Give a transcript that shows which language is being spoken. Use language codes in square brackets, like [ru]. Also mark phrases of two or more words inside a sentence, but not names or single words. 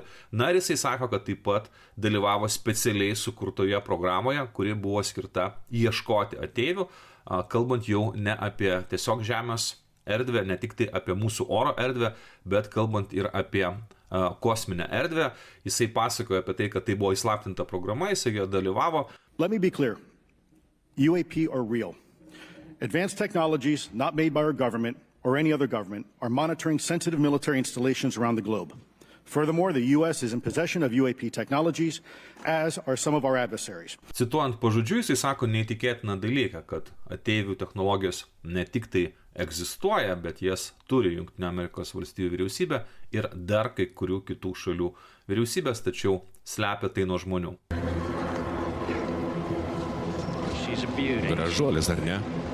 [lt] Na ir jisai sako, kad taip pat dalyvavo specialiai sukurtoje programoje, kuri buvo skirta ieškoti ateivių, kalbant jau ne apie tiesiog žemės erdvę, ne tik tai apie mūsų oro erdvę, bet kalbant ir apie kosminę erdvę. Jisai pasakoja apie tai, kad tai buvo įslaptinta programa, jisai jo dalyvavo. [en] Let me be clear. UAP are real. Advanced technologies not made by our government or any other government are monitoring sensitive military installations around the globe. Furthermore, the U.S. is in possession of UAP technologies, as are some of our adversaries. [lt] Cituojant pažodžiui, jisai sako neįtikėtiną dalyką, kad ateivių technologijos ne tik tai egzistuoja, bet jas turi Jungtinių Amerikos valstijų vyriausybė ir dar kai kurių kitų šalių vyriausybės, tačiau slepia tai nuo žmonių. Gražuolis, ar ne?